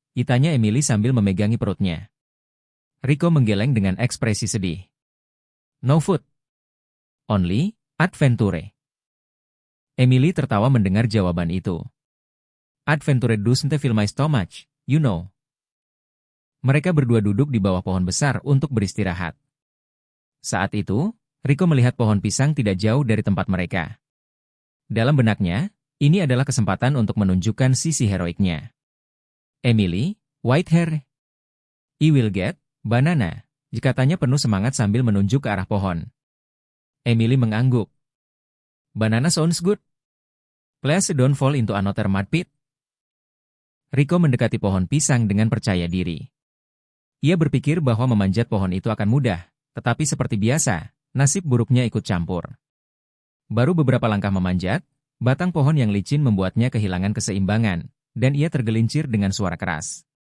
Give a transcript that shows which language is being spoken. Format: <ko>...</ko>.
<id>tanya Emily sambil memegangi perutnya. Rico menggeleng dengan ekspresi sedih.</id> <en>"No food. Only adventure."</en> <id>Emily tertawa mendengar jawaban itu.</id> <en>"Adventure doesn't fill my stomach, you know."</en> <id>Mereka berdua duduk di bawah pohon besar untuk beristirahat. Saat itu, Rico melihat pohon pisang tidak jauh dari tempat mereka. Dalam benaknya, ini adalah kesempatan untuk menunjukkan sisi heroiknya.</id> <en>"Emily, white hair. I will get banana,"</en> <id>katanya penuh semangat sambil menunjuk ke arah pohon. Emily mengangguk.</id> <en>"Banana sounds good. Please don't fall into another mud pit."</en> <id>Rico mendekati pohon pisang dengan percaya diri. Ia berpikir bahwa memanjat pohon itu akan mudah, tetapi seperti biasa, nasib buruknya ikut campur. Baru beberapa langkah memanjat, batang pohon yang licin membuatnya kehilangan keseimbangan, dan ia tergelincir dengan suara keras.</id>